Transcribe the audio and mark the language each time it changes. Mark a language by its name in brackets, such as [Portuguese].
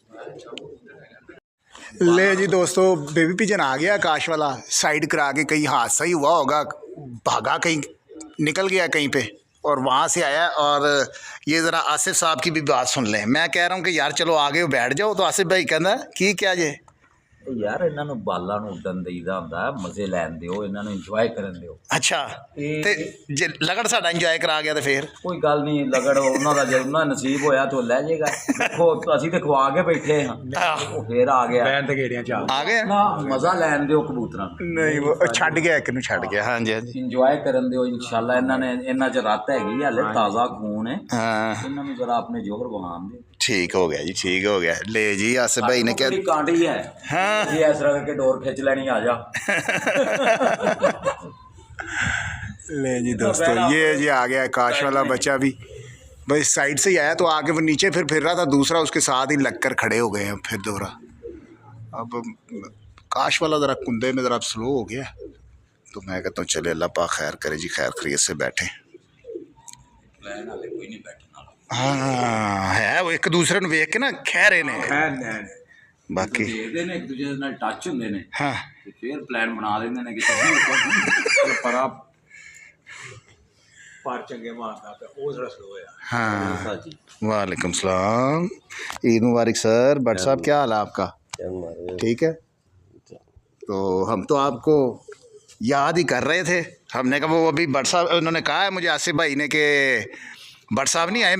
[Hindi] ले जी दोस्तों, baby pigeon आ गया आकाश वाला, साइड करा के। कहीं हादसा ही हुआ होगा, भागा कहीं, निकल गया कहीं पे और वहाँ से आया। और ये ज़रा आसिफ साहब की भी बात सुन लें। मैं कह रहा हूँ कि यार चलो आगे बैठ जाओ, तो आसिफ भाई कहना कि क्या जे [Punjabi] यार ਇਹਨਾਂ ਨੂੰ ਬਾਲਾਂ ਨੂੰ ਉੱਡਣ ਦੇਈਦਾ ਹੁੰਦਾ, ਮਜ਼ੇ ਲੈਣ ਦਿਓ, ਇਹਨਾਂ ਨੂੰ ਇੰਜੋਏ ਕਰਨ ਦਿਓ। अच्छा ਤੇ ਜੇ ਲਗੜ ਸਾਡਾ ਇੰਜੋਏ ਕਰਾ ਗਿਆ ਤੇ ਫੇਰ ਕੋਈ ਗੱਲ ਨਹੀਂ, ਲਗੜ ਉਹਨਾਂ ਦਾ ਜੇ ਉਹਨਾਂ ਨਸੀਬ ਹੋਇਆ ਤਾਂ ਲੈ ਜਾਏਗਾ। ਦੇਖੋ ਅਸੀਂ ਤੇ ਖਵਾ ਕੇ ਬੈਠੇ ਹਾਂ, ਉਹ ਫੇਰ ਆ ਗਿਆ ਬੈਨ ਤੇ ਗੇੜੀਆਂ ਚ ਆ ਗਿਆ ਨਾ, ਮਜ਼ਾ ਲੈਣ ਦਿਓ ਕਬੂਤਰਾਂ ਨੂੰ। ਨਹੀਂ ਉਹ ਛੱਡ ਗਿਆ, ਇੱਕ ਨੂੰ ਛੱਡ ਗਿਆ। ਹਾਂਜੀ ਹਾਂਜੀ, ਇੰਜੋਏ ਕਰਨ ਦਿਓ ਇਨਸ਼ਾਅੱਲਾ। ਇਹਨਾਂ ਚ ਰੱਤ ਹੈਗੀ, ਹਾਲੇ ਤਾਜ਼ਾ ਖੂਨ ਹੈ। ਹਾਂ, ਇਹਨਾਂ ਨੂੰ ਜ਼ਰਾ ਆਪਣੇ ਜੋਹਰ ਬਹਾਨ ਦਿਓ। [Hindi] ठीक हो गया जी, ठीक हो गया। ले जी आसिफ भाई ने क्या कांटी है। हाँ ये ऐसा करके डोर खींच लेनी, आ जा। ले जी दोस्तों, ये जी आ गया आकाश वाला बच्चा भी भाई, साइड से ही आया तो आगे वो नीचे फिर रहा था, दूसरा उसके साथ ही लग कर खड़े हो गए हैं फिर दोहरा। अब आकाश वाला ज़रा कुंदे में ज़रा स्लो हो गया, तो मैं कहता हूँ चले अल्लाह पाक खैर करे जी, खैर खैरियत से बैठे। कोई नहीं बैठे, हाँ है वो एक दूसरे [Punjabi] ਨੂੰ ਵੇਖ ਕੇ ਨਾ ਖਹਿਰੇ ਨੇ ਬਾਕੀ ਦੇਖਦੇ ਨੇ, ਇੱਕ ਦੂਜੇ ਨਾਲ ਟੱਚ ਹੁੰਦੇ ਨੇ। ਹਾਂ ਤੇ ਫਿਰ ਪਲਾਨ ਬਣਾ ਲੈਂਦੇ ਨੇ ਕਿ ਚਲੋ ਪਰਾ ਪਰ ਚੰਗੇ ਮਾਰਦਾ ਪਿਆ, ਉਹ ਥੋੜਾ ਸਲੋ ਹੋਇਆ। [Hindi] हाँ वालेकुम सलाम, ईद मुबारक सर। भट्ट साहब क्या हाल है आपका? ठीक है, तो हम तो आपको याद ही कर रहे थे। हमने कहा वो अभी भट्ट साहब, उन्होंने कहा है मुझे आसिफ भाई ने कि भट्ट साहब नहीं आए।